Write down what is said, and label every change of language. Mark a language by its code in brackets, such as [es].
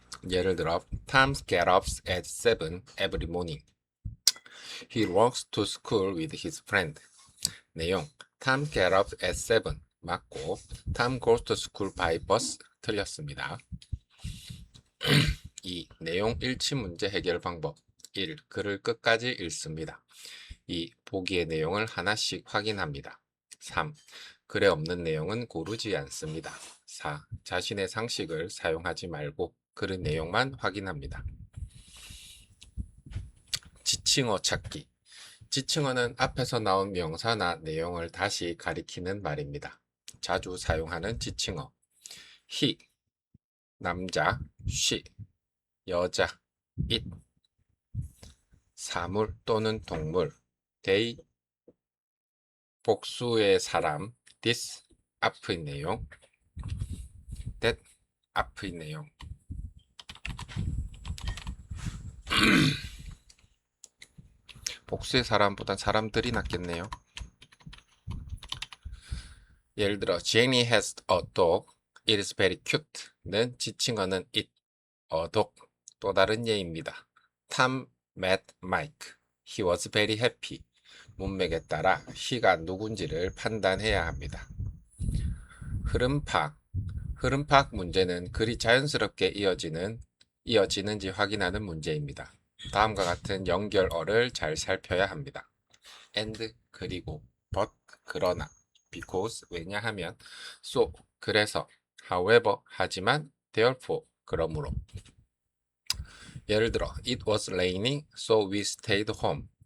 [ko] 예를 들어, [en] Tom gets up at 7 every morning. He walks to school with his friend. 내용, Tom gets up at 7 [ko] 맞고, [en] Tom goes to school by bus [ko] 틀렸습니다. 2. 내용 일치 문제 해결 방법. 1. 글을 끝까지 읽습니다. 2. 보기의 내용을 하나씩 확인합니다. 3. 글에 없는 내용은 고르지 않습니다. 4. 자신의 상식을 사용하지 말고 글의 내용만 확인합니다. 지칭어 찾기. 지칭어는 앞에서 나온 명사나 내용을 다시 가리키는 말입니다. 자주 사용하는 지칭어. he, 남자, she, 여자, it, 사물 또는 동물, they, 복수의 사람, this, 앞의 내용, that, 앞의 내용. 복수의 사람보단 사람들이 낫겠네요. 예를 들어, [en] Jenny has a dog. It is very cute. [ko] 는 지칭어는 it, a dog. 또 다른 예입니다. [en] Tom met Mike. He was very happy. [ko] 문맥에 따라 he가 누군지를 판단해야 합니다. 흐름 파악. 흐름 파악 문제는 글이 자연스럽게 이어지는지 확인하는 문제입니다. 다음과 같은 연결어를 잘 살펴야 합니다. and, 그리고, but, 그러나, because, 왜냐하면, so, 그래서, however, 하지만, therefore, 그러므로. 예를 들어, [en] it was raining, so we stayed home.